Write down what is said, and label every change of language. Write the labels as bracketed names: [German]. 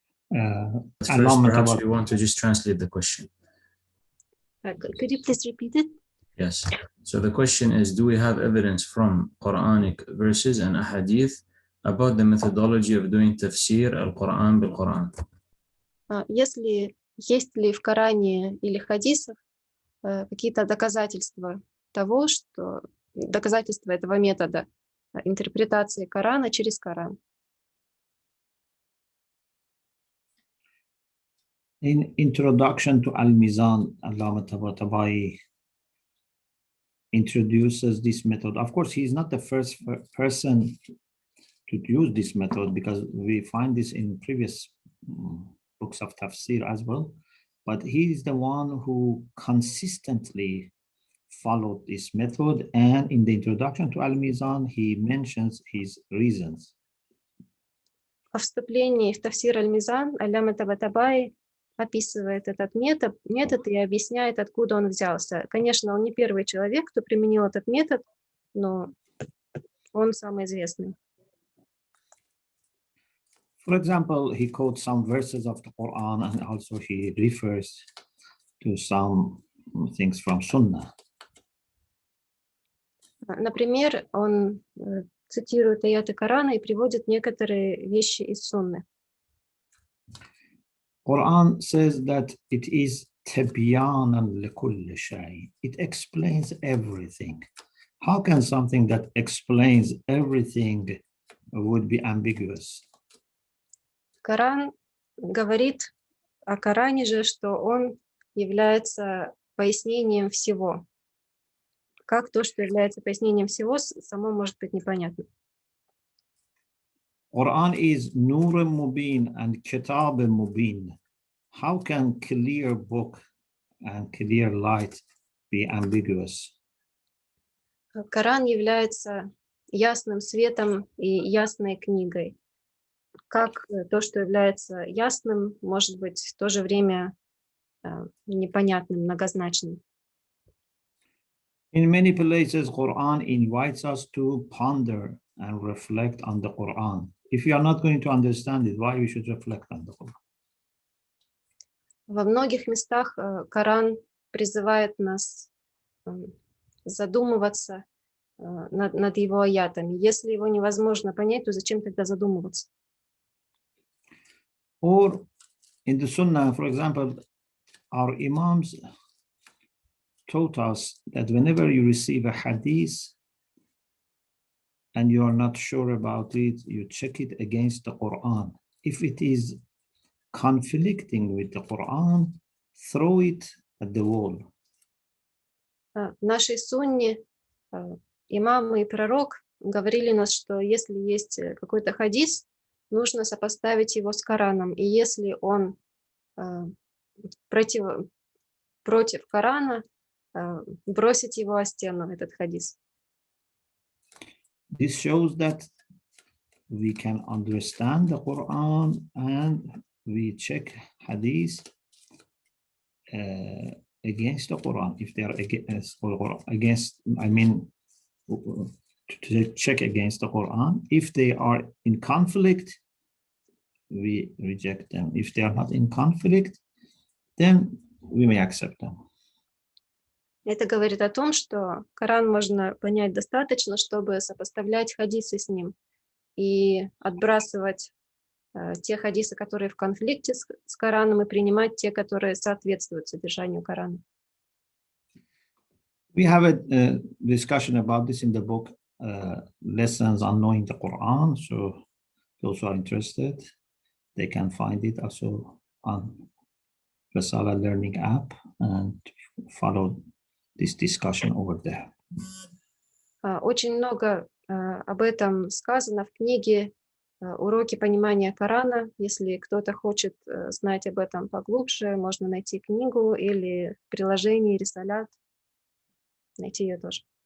[English] First, perhaps we want to just translate the question. Could you please repeat it? Yes. So the question is, do we have evidence from Quranic verses and ahadith about the methodology of doing tafsir al-Quran bil-Quran? [Russian] Есть ли в Коране или хадисах какие-то доказательства того, что доказательства этого метода интерпретации Корана через Коран? [English] In introduction to Al-Mizan, Allama Tabatabai introduces this method. Of course, he is not the first person to use this method, because we find this in previous books of tafsir as well. But he is the one who consistently followed this method. And in the introduction to Al-Mizan, he mentions his reasons. [Russian] Во вступлении в тафсир Аль-Мизан Аллама Табатабай описывает этот метод и объясняет, откуда он взялся. Конечно, он не первый человек, кто применил этот метод, но он самый известный. [English] For example, he quotes some verses of the Quran, and also he refers to some things from Sunnah. [Russian] Например, он цитирует аяты Корана и приводит некоторые вещи из Сунны. [English] Quran says that it is [Arabic] تبيانا لكل شيء. [English] It explains everything. How can something that explains everything would be ambiguous? [Russian] Коран говорит о Коране же, что он является пояснением всего. Как то, что является пояснением всего, само может быть непонятно. [English] Quran is Nur Mubin and Kitab Mubin. How can clear book and clear light be ambiguous? [Russian] Коран является ясным светом и ясной книгой. Как то, что является ясным, может быть в то же время непонятным, многозначным. [English] In many places, Quran invites us to ponder and reflect on the Quran. If you are not going to understand it, why we should reflect on the Quran? [Russian] Во многих местах Коран призывает нас задумываться над его аятами. Если его невозможно понять, то зачем тогда задумываться? [English] Or in the Sunnah, for example, our Imams taught us that whenever you receive a hadith and you are not sure about it, you check it against the Quran. If it is conflicting with the Quran, throw it at the wall. [Russian] В нашей сунне имамы и пророк говорили нас, что если есть какой-то хадис, нужно сопоставить его с Кораном. И если он против Корана, бросить его о стену, этот хадис. [English] This shows that we can understand the Quran and we check hadith against the Quran. If they are against, I mean, to check against the Quran. If they are in conflict, we reject them. If they are not in conflict, then we may accept them. [Russian] Это говорит о том, что Коран можно понять достаточно, чтобы сопоставлять хадисы с ним и отбрасывать те хадисы, которые в конфликте с Кораном, и принимать те, которые соответствуют содержанию Корана. [English] We have a discussion about this in the book, Lessons on Knowing the Quran. So those who are interested, they can find it also on Rasala Learning app and follow this discussion over there. [Russian] Очень много об этом сказано в книге «Уроки понимания Корана». Если кто-то хочет знать об этом поглубже, можно найти книгу или в приложении Рисалят, найти ее тоже.